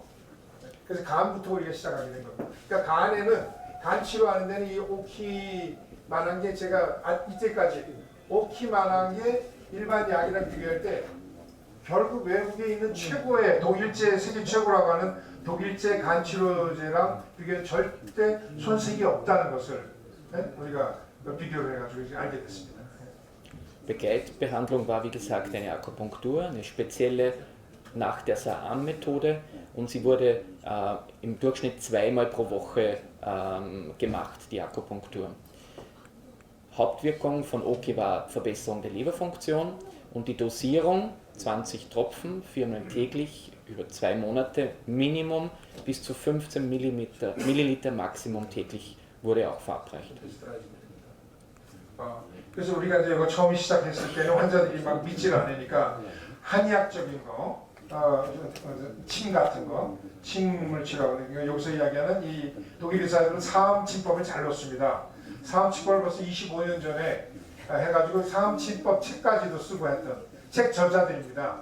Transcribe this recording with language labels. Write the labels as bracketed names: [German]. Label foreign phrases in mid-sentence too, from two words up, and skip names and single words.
[Korean] 그래서 간부터 우리가 시작하게 된 겁니다. 그러니까 간에는 간 치료하는 데는 이 오키만한 게 제가 이때까지 오키만한 게 일반 약이랑 비교할 때 결국 외국에 있는 최고의 독일제 세계 최고라고 하는 독일제 간 치료제랑 비교해 절대 손색이 없다는 것을 우리가 비교를 해가지고 알게 됐습니다. [German] Begleitbehandlung war wie gesagt eine Akupunktur, eine spezielle nach der SAAM-Methode und sie wurde im Durchschnitt 2-mal pro Woche gemacht, die Akupunktur. Hauptwirkung von OK war Verbesserung der Leberfunktion und die Dosierung 20 Tropfen, 4-mal täglich über 2 Monate Minimum bis zu 15 Milliliter Maximum täglich wurde auch verabreicht. [Korean] 그래서 우리가 이제 이거 처음 시작했을 때는 환자들이 막 믿질 않으니까 한의학적인 거, 침 같은 거, 침을 치료하거든요. 여기서 이야기하는 이 독일 의사들은 사암침법을 잘 놓습니다. 사암침법을 벌써 25년 전에 해가지고 사암침법 책까지도 쓰고 했던 책 저자들입니다.